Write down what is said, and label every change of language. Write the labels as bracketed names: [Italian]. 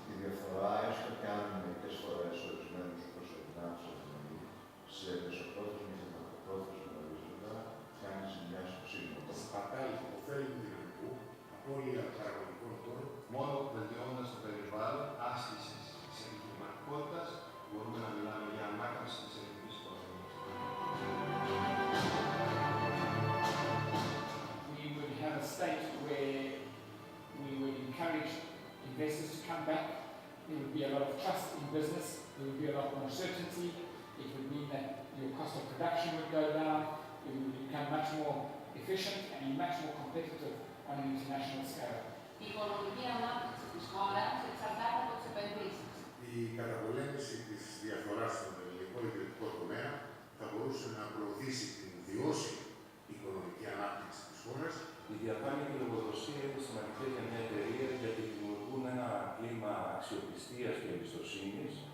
[Greek] Η διαφορά, έστω και αν μερικές φορές ορισμένους προσωπικούς αδυναμεί, σε μεσοπρόθεσμο και μακροπρόθεσμο ορίζοντα, κάνει ζημιά στο σύνολο. Σπατάλη του ωφέλιμου δυναμικού, απώλεια παραγωγικών πόρων, μόνο βελτιώνοντας το περιβάλλον άσκησης της επιχειρηματικότητας, μπορούμε να μιλάμε για ανάκαμψη της ελληνικής οικονομίας. [English] We would have a state where we would encourage investors to come back. There would be a lot of trust in business. There would be a lot more certainty. It would mean that your cost of production would go down. It would become much more efficient and be much more competitive on an international scale. [Greek] Η οικονομική ανάπτυξη της χώρας εξαρτάται από τις επενδύσεις. Η καταπολέμηση της διαφθοράς στον ελληνικό ιδιωτικό τομέα θα μπορούσε να προωθήσει την βιώσιμη οικονομική ανάπτυξη της χώρας. Η διαφάνεια και η λογοδοσία είναι σημαντικές για μια εταιρεία γιατί δημιουργούν ένα κλίμα αξιοπιστίας και εμπιστοσύνης.